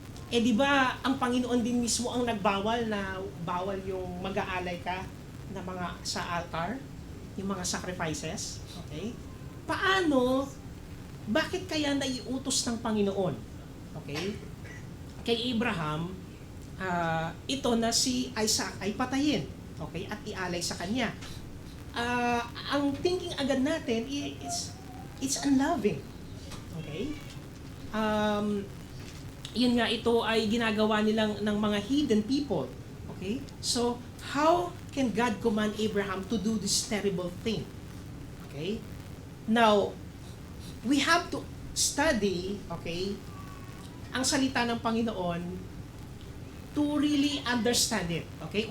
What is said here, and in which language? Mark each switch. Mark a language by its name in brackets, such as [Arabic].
[Filipino] Di ba ang Panginoon din mismo ang nagbawal na bawal yung mag-aalay ka na mga sa altar, yung mga sacrifices, okay? Paano, bakit kaya naiutos ng Panginoon, okay, kay Abraham, ito na si Isaac ay patayin, okay, at ialay sa kanya? Ang thinking agad natin [English] is, it's unloving, okay? [Filipino] Yun nga, ito ay ginagawa nilang ng mga hidden people. [English] Okay? So, how can God command Abraham to do this terrible thing? Okay? Now, we have to study, okay, [Filipino] ang salita ng Panginoon [English] to really understand it. Okay?